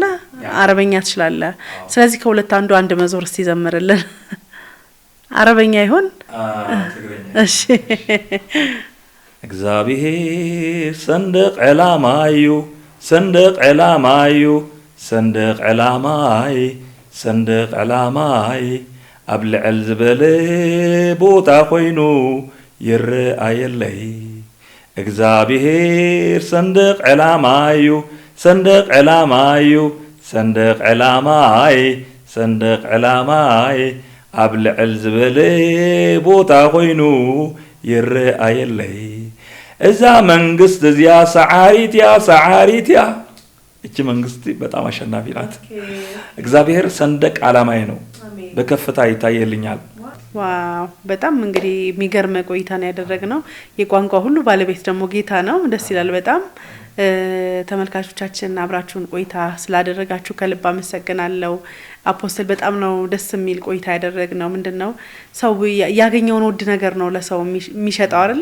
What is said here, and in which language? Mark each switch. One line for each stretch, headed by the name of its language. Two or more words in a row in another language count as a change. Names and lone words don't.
Amharic: አረበኛ ትችላለህ። ስለዚህ ከሁለት አንድ መዝሙር እስቲ ዘምርልን። አረበኛ ይሁን? እሺ።
Tigrinya: እግዚአብሔር ሰንደቅ ዕላማዩ ሰንደቅ ዕላማዩ ሰንደቅ ዕላማይ ሰንደቅ ዕላማይ ኣብ ልዕል ዝበለ ቦታ ኮይኑ ይረአየለይ። እግዚአብሔር ሰንደቅ ዕላማዩ ሰንደቅ ዕላማዩ ሰንደቅ ዕላማይ ሰንደቅ ዕላማይ ኣብ ልዕል ዝበለ ቦታ ኮይኑ ይረአየለይ። እዛ መንግስት እዚያ ሰዓሪትያ ሰዓሪትያ።
Amharic: እቺ መንግስት በጣም አሸናፊ ናት። እግዚአብሔር ሰንደቅ ዓላማዬ ነው፣ በከፍታ ይታየልኛል። ዋው! በጣም እንግዲህ የሚገርም ቆይታን ያደረግነው የቋንቋ ሁሉ ባለቤት ደግሞ ጌታ ነው። ደስ ይላል በጣም። ተመልካቾቻችን አብራችሁን ቆይታ ስላደረጋችሁ ከልብ አመሰግናለሁ። አፖስተል በጣም ነው ደስ የሚል ቆይታ ያደረግነው። ምንድነው ሰው ያገኘውን ውድ ነገር ነው ለሰው የሚሸጠው አይደለ?